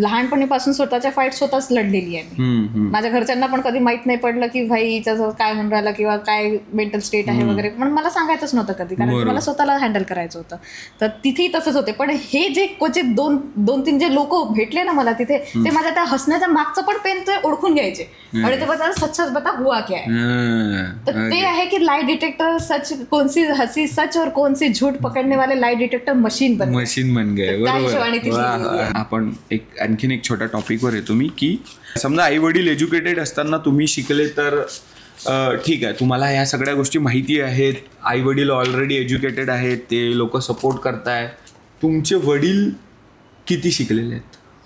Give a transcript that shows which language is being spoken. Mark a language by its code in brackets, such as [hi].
[mr] लहानपणीपासून स्वतःच्या फाईट स्वतःच लढलेली आहे मी. माझ्या घरच्यांना पण कधी माहित नाही पडलं की भाई हिच्याचं काय म्हणून राहिलं किंवा काय मेंटल स्टेट आहे वगैरे, पण मला सांगायचंच नव्हतं कधी, कारण मला स्वतःला हँडल करायचं होतं. तर तिथेही तसंच होते. पण हे जे क्वचित दोन तीन जे लोक भेटले ना मला तिथे, ते माझ्या त्या हसण्याच्या मागचं पण पेन ते ओळखून घ्यायचे आणि ते [hi] बता सच बता हुआ क्या है. [mr] तर ते आहे की [hi] लाई डिटेक्टर सच, कौन सी हसी सच और कौन सी झूठ पकडने वाले लाई डिटेक्टर मशीन बन गए. [mr] आपण आणखीन एक छोट्या टॉपिकवर येतो मी, की समजा आई वडील एज्युकेटेड असताना तुम्ही शिकले तर ठीक आहे, तुम्हाला ह्या सगळ्या गोष्टी माहिती आहेत, आई वडील ऑलरेडी एज्युकेटेड आहेत, ते लोक सपोर्ट करताय. तुमचे वडील किती शिकलेले आहेत?